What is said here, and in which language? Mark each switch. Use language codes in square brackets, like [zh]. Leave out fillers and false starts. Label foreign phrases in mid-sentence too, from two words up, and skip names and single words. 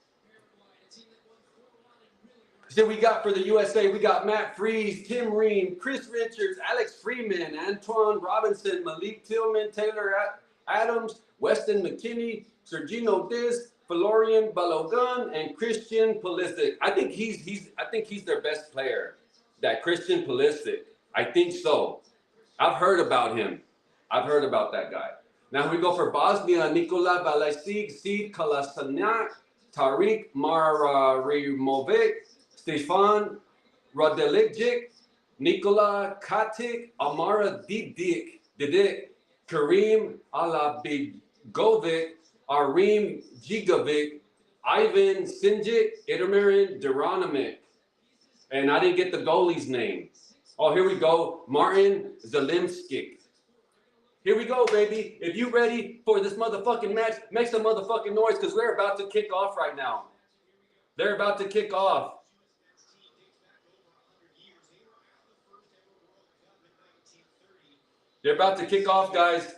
[en] So we got for the USA, we got Matt Freeze, Tim Ream, Chris Richards, Alex Freeman, Antoine Robinson, Malik Tillman, Taylor Adams, Weston McKinney, Sergino Dis, Florian Balogun, and Christian Pulisic. I think he's their best player. That Christian Pulisic. I think so. I've heard about him. I've heard about that guy. Now we go for Bosnia, Nikola Valesic, Sid Kalasanac, Tariq Marimovic, Stefan Radelijic, Nikola Katic, Amara Didik, Kareem Alabigovic, Arim Gigovic, Ivan Sinjic, Idamirin Duranamic. And I didn't get the goalie's name. Oh, here we go. Martin Zalimskic. Here we go, baby. If you ready for this motherfucking match, make some motherfucking noise because we're about to kick off right now. They're about to kick off. They're about to kick off, guys.